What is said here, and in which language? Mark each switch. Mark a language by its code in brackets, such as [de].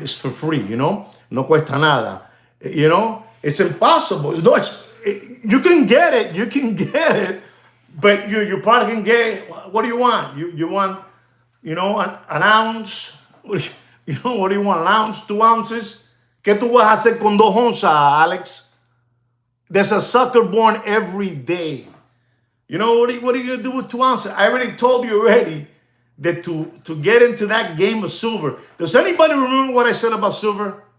[en] It's for free, [es] No cuesta nada. [en] It's impossible. You can get it, but you probably can get, what do you want? You want, an ounce? What do you want, an ounce, 2 ounces? [es] ¿Qué tú vas a hacer con 2 onzas, Alex? [en] There's a sucker born every day. What are you going to do with 2 ounces? I already told you already that to get into that game of silver. Does anybody remember what I said about silver?